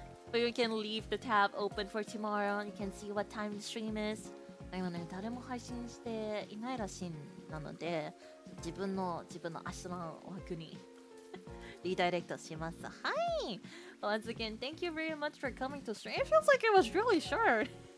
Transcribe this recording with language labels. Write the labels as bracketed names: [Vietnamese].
[English] But we can leave the tab open for tomorrow and you can see what time the stream is. [Japanese] 今ね、誰も配信していないらしいなので、自分の明日の枠にリダイレクトします。はい。 [English] Once again, thank you very much for coming to stream. It feels like it was really short.